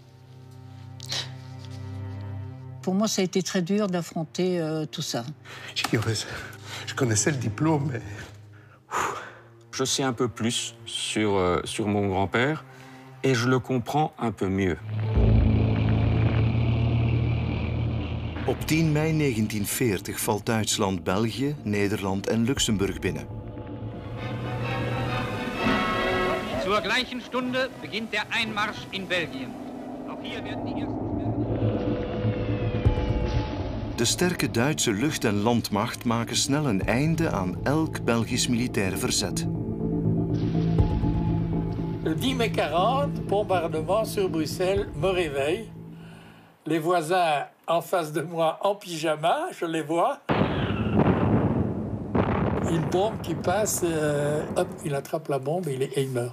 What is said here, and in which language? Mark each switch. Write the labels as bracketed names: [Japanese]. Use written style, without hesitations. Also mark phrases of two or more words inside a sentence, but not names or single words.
[French] Pour moi, ça a été très dur d'affronter tout ça. Je connaissais le diplôme, mais... Je sais un peu plus sur mon grand-père et je le comprends un peu mieux. [Dutch] Op 10 mei 1940 valt Duitsland België, Nederland en Luxemburg binnen. [German] Zur gleichen Stunde beginnt der Einmarsch in Belgien. Auch hier werden die ersten... [Dutch] De sterke Duitse lucht- en landmacht maken snel een einde aan elk Belgisch militair verzet. [French] Le 10 mai 40, bombardement sur Bruxelles, me réveille. Les voisins en face de moi en pyjama, je les vois. Une bombe qui passe, hop, il attrape la bombe et il meurt.